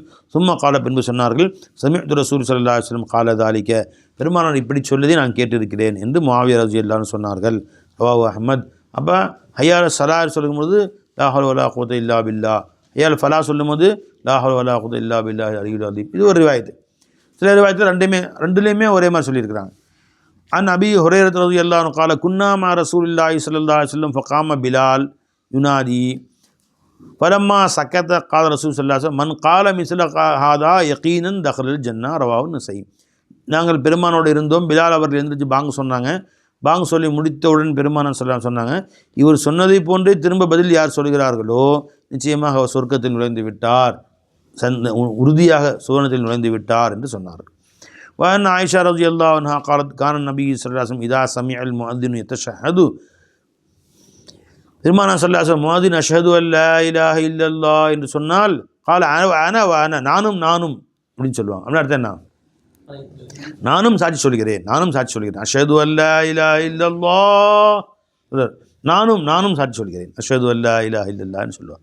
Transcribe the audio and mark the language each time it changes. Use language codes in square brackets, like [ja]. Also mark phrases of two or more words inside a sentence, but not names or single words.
[ta] சும்மா கால பின்பு சொன்னார்கள், [ar] سمعت رسول صلى الله عليه وسلم قال ذلك, [ta] பெருமானார் இப்படி சொல்வதை நான் கேட்டிருக்கிறேன் என்று முஆவியா [ar] رضي الله عنه [ta] சொன்னார்கள். [ar] رواه أحمد. அப்போ حي على الصلاة சொல்லும்போது لا حول ولا قوة إلا بالله, حي على الفلاح சொல்லும்போது لا حول ولا قوة إلا بالله العلي العظيم. [ta] இது ஒரு ரிவாயத்து. சில ரிவாயத்தில் ரெண்டுலேயுமே ஒரே மாதிரி சொல்லியிருக்கிறாங்க. [ar] عن أبي هريرة رضي الله عنه قال كنا مع رسول الله صلى الله عليه وسلم فقام بلال ينادي فلما سكت قال رسول صلى الله عليه وسلم من قال مثل هذا يقينا دخل الجنة رواه النسائي. [ta] நாங்கள் பெருமானோடு இருந்தோம், பிலால் அவர்கள் எழுந்திரிச்சு பாங்கு சொன்னாங்க. பாங்கு சொல்லி முடித்தவுடன் பெருமானார் சொன்னாங்க, இவர் சொன்னதை போன்றே திரும்ப பதில் யார் சொல்கிறார்களோ நிச்சயமாக அவர் சொர்க்கத்தில் நுழைந்து விட்டார், உறுதியாக சுவனத்தில் நுழைந்து விட்டார் என்று சொன்னார்கள். [ar] وأن عائشة رضي الله عنها قالت كان النبي صلى الله عليه وسلم إذا سمع المؤذن يتشهد பெருமானா صلى الله عليه وسلم المؤذن أشهد أن لا إله إلا الله [ta] என்று சொன்னால் [ar] قال أنا [ta] நானும் அப்படின்னு சொல்லுவாங்க. அப்படின்னு அர்த்தம் என்ன? நானும் சாட்சி சொல்கிறேன் [ar] أشهد أن لا إله إلا الله, [ta] நானும் சாட்சி சொல்கிறேன் [ar] أشهد أن لا إله إلا الله [ta] சொல்லுவாங்க.